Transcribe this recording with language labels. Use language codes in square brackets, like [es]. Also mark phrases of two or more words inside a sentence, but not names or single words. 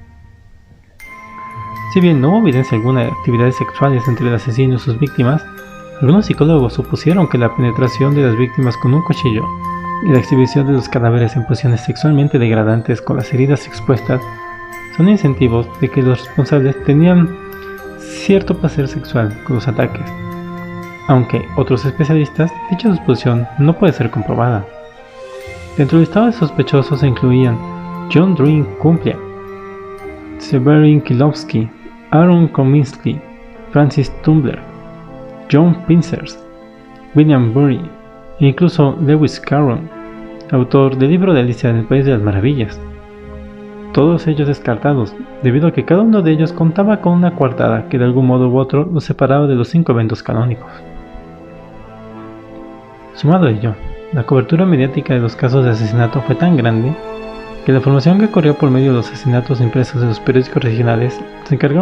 [es] Si bien no hubo evidencia alguna de actividades sexuales entre el asesino y sus víctimas, algunos psicólogos supusieron que la penetración de las víctimas con un cuchillo y la exhibición de los cadáveres en posiciones sexualmente degradantes con las heridas expuestas son incentivos de que los responsables tenían cierto placer sexual con los ataques, aunque otros especialistas dicha suposición no puede ser comprobada. Dentro del listado de sospechosos se incluían John Dring Kumplia, Severin Kilovsky, Aaron Kominsky, Francis Tumbler, John Pincers, William Bury e incluso Lewis Carroll, autor del libro de Alicia en el País de las Maravillas. Todos ellos descartados, debido a que cada uno de ellos contaba con una coartada que de algún modo u otro los separaba de los 5 eventos canónicos. Sumado a ello, la cobertura mediática de los casos de asesinato fue tan grande que la información que corrió por medio de los asesinatos impresos de los periódicos regionales se encargaron